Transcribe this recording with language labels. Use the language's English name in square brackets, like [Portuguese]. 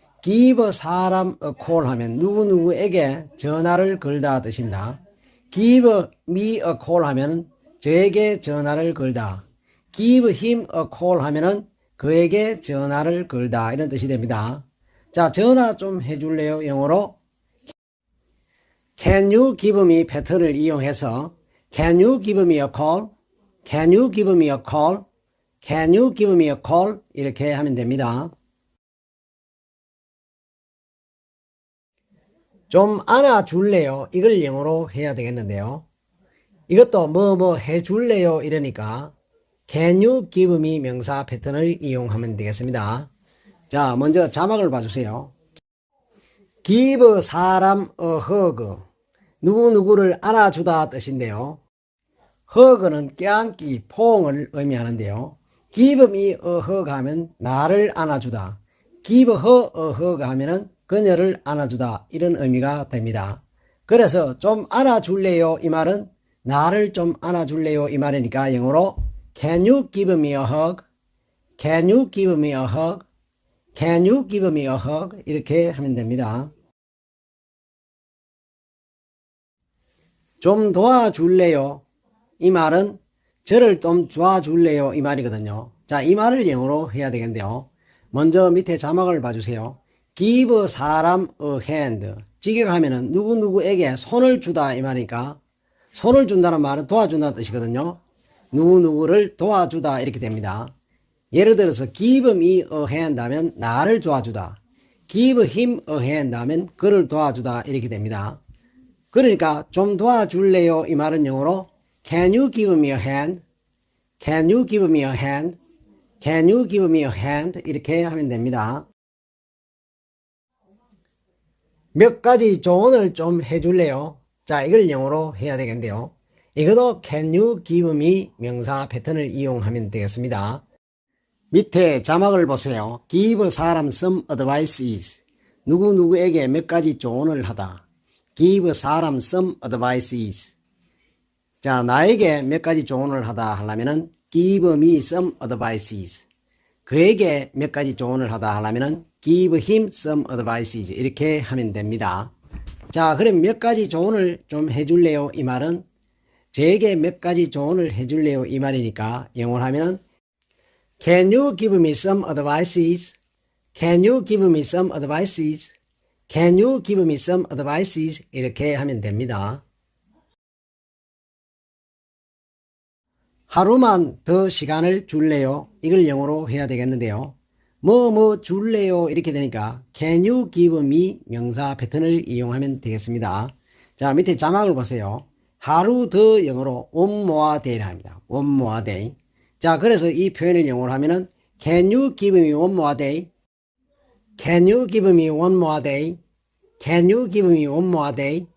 [Korean] give 사람 [English] a call [Korean] 하면 누구누구에게 전화를 걸다 뜻입니다. [English] give me a call [Korean] 하면 저에게 전화를 걸다. [English] give him a call [Korean] 하면은 그에게 전화를 걸다 이런 뜻이 됩니다. 자, 전화 좀 해줄래요? 영어로 [English] Can you give me [Korean] 패턴을 이용해서 [English] Can you give me a call? Can you give me a call? Can you give me a call? [Korean] 이렇게 하면 됩니다. 좀 안아줄래요? 이걸 영어로 해야 되겠는데요. 이것도 뭐 해줄래요? 이러니까 [English] Can you give me [Korean] 명사 패턴을 이용하면 되겠습니다. 자, 먼저 자막을 봐주세요. give 사람 [English] a hug [Korean] 누구누구를 안아주다 뜻인데요. hug는 껴안기, 포옹을 의미하는데요. [English] give me a hug [Korean] 하면 나를 안아주다. [English] give her a hug [Korean] 하면은 그녀를 안아주다 이런 의미가 됩니다. 그래서 좀 안아줄래요? 이 말은 나를 좀 안아줄래요? 이 말이니까 영어로 [English] Can you give me a hug? Can you give me a hug? Can you give me a hug? [Korean] 이렇게 하면 됩니다. 좀 도와줄래요? 이 말은 저를 좀 도와줄래요? 이 말이거든요. 자, 이 말을 영어로 해야 되겠는데요. 먼저 밑에 자막을 봐주세요. [English] give 사람 a hand. [Korean] 직역하면은 누구누구에게 손을 주다 이 말이니까 손을 준다는 말은 도와준다는 뜻이거든요. 누구누구를 도와주다 이렇게 됩니다. 예를 들어서 [English] give me a hand [Korean] 하면 나를 도와주다. [English] give him a hand [Korean] 하면 그를 도와주다 이렇게 됩니다. 그러니까 좀 도와줄래요? 이 말은 영어로 [English] Can you give me a hand? Can you give me a hand? Can you give me a hand? [Korean] 이렇게 하면 됩니다. 몇 가지 조언을 좀 해줄래요? 자, 이걸 영어로 해야 되겠는데요. 이것도 [English] Can you give me [Korean] 명사 패턴을 이용하면 되겠습니다. 밑에 자막을 보세요. [English] give 사람 some advices. [Korean] 누구누구에게 몇 가지 조언을 하다. [English] give 사람 some advices. [Korean] 자, 나에게 몇 가지 조언을 하다 하려면은 [English] give me some advices. [Korean] 그에게 몇 가지 조언을 하다 하려면은 [English] give him some advices. [Korean] 이렇게 하면 됩니다. 자, 그럼 몇 가지 조언을 좀 해줄래요? 이 말은 제게 몇 가지 조언을 해줄래요? 이 말이니까 영어로 하면은 [English] Can you give me some advices? Can you give me some advices? Can you give me some advices? [Korean] 이렇게 하면 됩니다. 하루만 더 시간을 줄래요? 이걸 영어로 해야 되겠는데요. 뭐 줄래요? 이렇게 되니까 [English] Can you give me [Korean] 명사 패턴을 이용하면 되겠습니다. 자, 밑에 자막을 보세요. 하루 더 영어로 [English] one more day [Korean] 를 합니다. [English] one more day. [Korean] 자, 그래서 이 표현을 영어로 하면은 [English] Can you give me one more day? Can you give me one more day? Can you give me one more day?